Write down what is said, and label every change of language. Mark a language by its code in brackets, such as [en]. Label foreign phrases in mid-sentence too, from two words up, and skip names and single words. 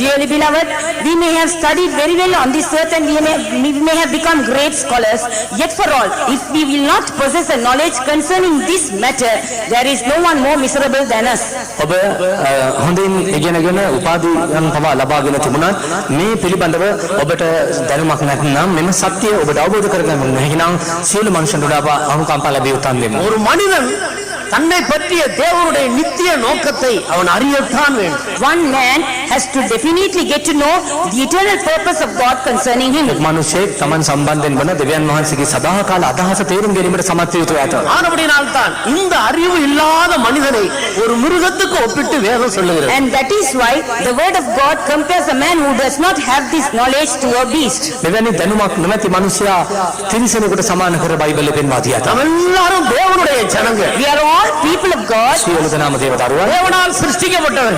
[en] Dearly beloved, we may have studied very well on this earth and we may have become great scholars, yet for all, if we will not possess a knowledge concerning this matter, there is no one more miserable than us. [si] ඔබ හොඳින් ඉගෙනගෙන උපාධියන් පවා ලබාගෙන තිබුණත් මේ පිළිබඳව ඔබට දැනුමක් නැත්නම් මෙම සත්‍යය ඔබට අවබෝධ කරගන්න නැහිනම් සියලු මනුෂ්‍යන්ට වඩා අනුකම්පා ලැබිය යුතුන් වෙනවා. [ta] ஒரு மனிதன் தன்னை பற்றிய தேவனுடைய நித்திய நோக்கத்தை அவன் அறியத்தான் வேண்டும். [en] One man has to definitely get to know the eternal purpose of God concerning him. [si] මනුෂ්‍යෙක් තමන් සම්බන්ධයෙන් වන දෙවියන් වහන්සේගේ සදාකාල අදහස තේරුම් ගැනීමට සමත් විය යුතුයි ඇත. [ta] ஆனபடியால் தான் இந்த அறிவு இல்லாத மனிதனை ஒரு மிருகத்துக்கு ஒப்பிட்டு வேதம் சொல்லுகிறது. [en] And that is why the word of God compares a man who does not have this knowledge to a beast. [si] මෙවැනි දැනුමක් නොමැති මනුෂ්‍යයා තිරිසනෙකුට සමාන කර බයිබලයේ පෙන්වා දී ඇත. [ta] நாம் எல்லாரும் தேவனுடைய ஜனங்கள். [en] We are all people of God. [si] සියලු දෙනාම දේවදරුවන්. [ta] தேவனால் சிருஷ்டிக்கப்பட்டவர்கள்.